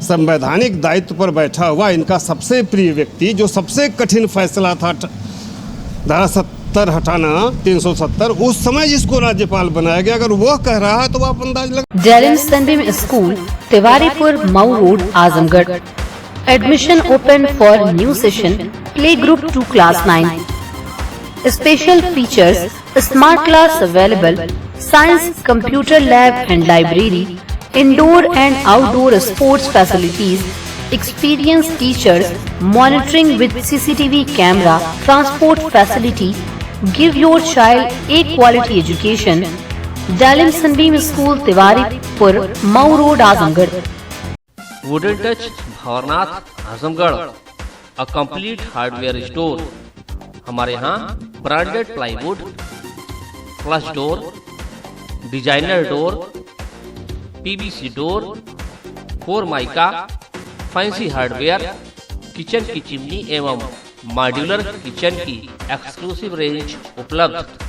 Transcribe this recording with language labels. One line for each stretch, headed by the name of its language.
Hindi: संवैधानिक दायित्व पर बैठा हुआ इनका सबसे प्रिय व्यक्ति, जो सबसे कठिन फैसला था धारा 70 हटाना 370, उस समय जिसको राज्यपाल बनाया गया, अगर वो कह रहा है तो आप अंदाज लगा। डेलिम Sunbeam school, Tiwaripur, Mau road, Azamgarh.
English: Admission open for new session, play group to class 9। Special features: smart class available, science, computer lab and library, indoor and outdoor sports facilities, experienced teachers, monitoring with CCTV camera, transport facility. Give your child a quality education. Dalim Sunbeam School, Tiwaripur, Mau Road, Azamgarh. Wooden touch Bhawarnath Azamgarh, a complete hardware store.
Hindi: हमारे यहाँ branded plywood, flush door, designer door, PVC door, फोरमाइका, fancy hardware, kitchen की chimney एवं modular kitchen की exclusive range उपलब्ध।